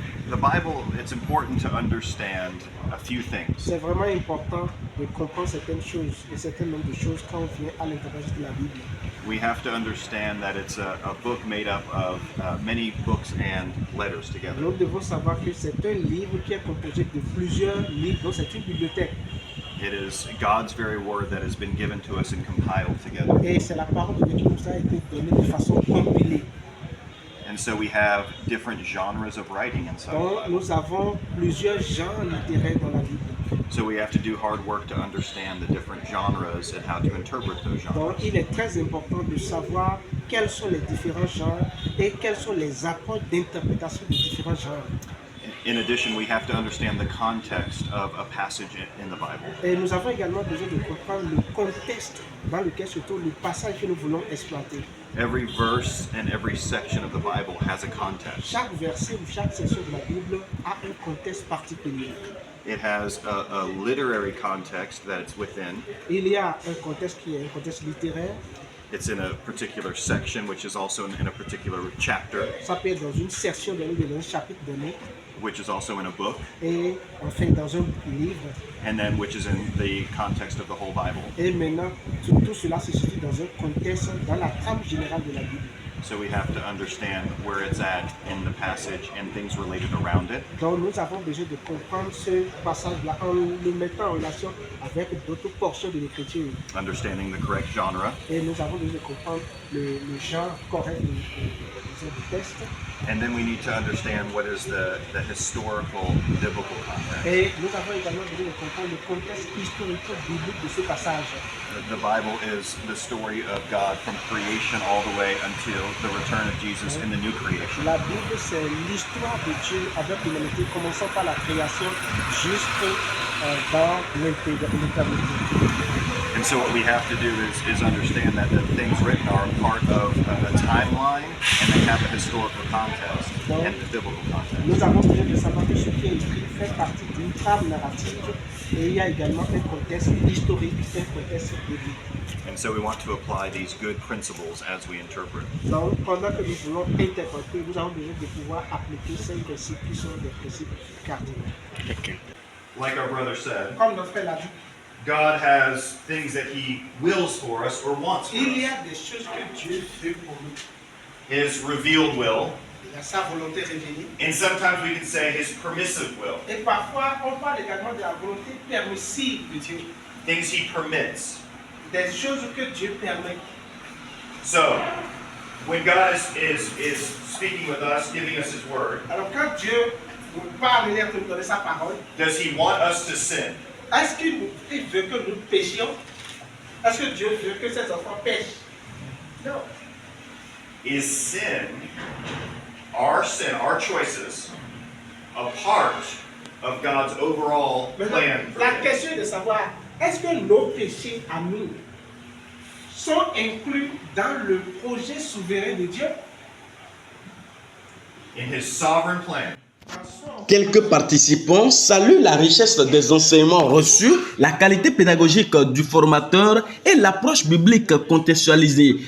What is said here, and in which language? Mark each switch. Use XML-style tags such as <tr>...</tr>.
<en>The Bible, it's important to understand a few things.</en> <fr>C'est vraiment important de comprendre certaines choses et certains nombre de choses quand on vient à l'interprétation de la Bible.</fr> <en>We have to understand that it's a book made up of many books and letters together.</en> <fr>Nous devons savoir que c'est un livre qui est composé de plusieurs livres, donc c'est une bibliothèque.</fr> <en>It is God's very word that has been given to us and compiled together.</en> <fr>Et c'est la parole de Dieu qui nous a été donnée de façon compilée.</fr> <en>And so we have different genres of writing inside the</en> <fr>Donc</fr> <en>Bible.</en> <fr>nous avons plusieurs genres littéraires dans la Bible.</fr> <en>So we have to do hard work to understand the different genres and how to interpret those</en> <fr>Donc</fr> <en>genres.</en> <fr>il est très important de savoir quels sont les différents genres et quels sont les apports d'interprétation des différents genres.</fr> <en>In addition, we have to understand the context of a passage in the Bible.</en> <fr>Et nous avons également besoin de comprendre le contexte dans lequel se trouve le passage que nous voulons exploiter.</fr> <en>Every verse and every section of the Bible has a context.</en> <fr>Chaque verset ou chaque section de la Bible a un contexte particulier.</fr> <en>It has a literary context that it's within.</en> <fr>Il y a un contexte qui est un contexte littéraire.</fr> <en>It's in a particular section, which is also in a particular chapter,</en> <fr>Ça peut être dans une section donnée, dans un chapitre donné,</fr> <en>which is also in a book,</en> <fr>et enfin dans un livre.</fr> <en>and then which is in the context of the whole Bible.</en> <fr>Et maintenant, tout cela se situe dans un contexte, dans la trame générale de la Bible.</fr> <en>So we have to understand where it's at in the passage and things related around it.</en> <fr>Donc nous avons besoin de comprendre ce passage-là en le mettant en relation avec d'autres portions de l'Écriture.</fr> <en>Understanding the correct genre.</en> <fr>Et nous avons besoin de comprendre le genre correct du texte.</fr> <en>And then we need to understand what is the historical biblical context.</en> <fr>Et nous avons également besoin de comprendre le contexte historique biblique de ce passage.</fr> <en>The Bible is the story of God from creation all the way until the return of Jesus in the new creation.</en> <fr>La Bible, c'est l'histoire de Dieu avec l'humanité, commençant par la création jusqu'à dans l'éternité.</fr> <en>And so what we have to do is understand that the things written are part of a timeline and they have a historical context and the biblical context.</en> <fr>Nous avons besoin de savoir que ce qui est écrit fait partie d'une trame narrative et il y a également un contexte historique, un contexte biblique.</fr> <en>And so we want to apply these good principles as we interpret.</en> <fr>Donc, pendant que nous voulons interpréter, nous avons besoin de pouvoir appliquer ces principes qui sont des principes cardinaux.</fr> <en>Okay. Like our brother said,</en> <fr>Comme notre frère l'a dit,</fr> <en>God has things that He wills for us or wants for</en> <fr>il y</fr> <en>us.</en> <fr>a des choses que Dieu veut pour nous.</fr> <en>His revealed will,</en> <fr>Il y a sa volonté révélée.</fr> <en>and sometimes we can say His permissive will,</en> <fr>Et parfois, on parle également de la volonté permissive de Dieu.</fr> <en>things He permits.</en> <fr>Des choses que Dieu permet.</fr> <en>So, when God is speaking with us, giving us His word,</en> <fr>Alors quand Dieu nous parle et nous donne sa parole,</fr> <en>does He want us to sin?</en> <fr>est-ce qu'il veut que nous péchions? Est-ce que Dieu veut que ses enfants pêchent? Non.</fr> <en>Is sin, our choices, a part of God's overall plan for</en> <fr>La</fr> <en>things?</en> <fr>question est de savoir, est-ce que nos péchés à nous sont inclus dans le projet souverain de Dieu?</fr> <en>In His sovereign plan.</en> <fr>Quelques participants saluent la richesse des enseignements reçus, la qualité pédagogique du formateur et l'approche biblique contextualisée.</fr>